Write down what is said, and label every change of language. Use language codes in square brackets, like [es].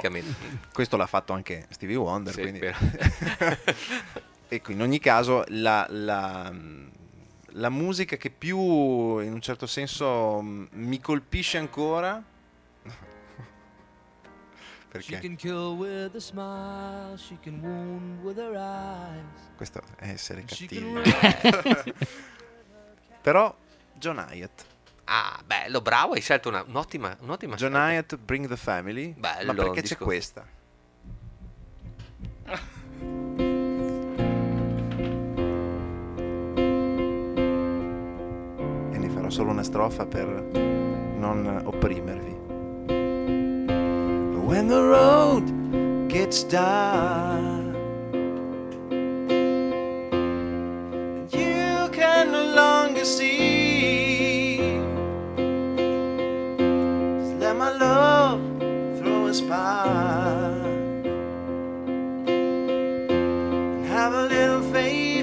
[it] praticamente. Questo l'ha fatto anche Stevie Wonder, sì, quindi... Ecco, in ogni caso la musica che più in un certo senso mi colpisce ancora perché [en] she can kill with a smile, she can wound with her eyes. [it] Questo è essere cattivo. Però John Hiatt. Ah, bello, bravo, hai scelto un'ottima John scelta. Hiatt, Bring the Family. Bello, ma perché c'è questa? Solo una strofa per non opprimervi. [en] When the road gets dark, you can no longer see. Just let my love throw a spark and have a little faith.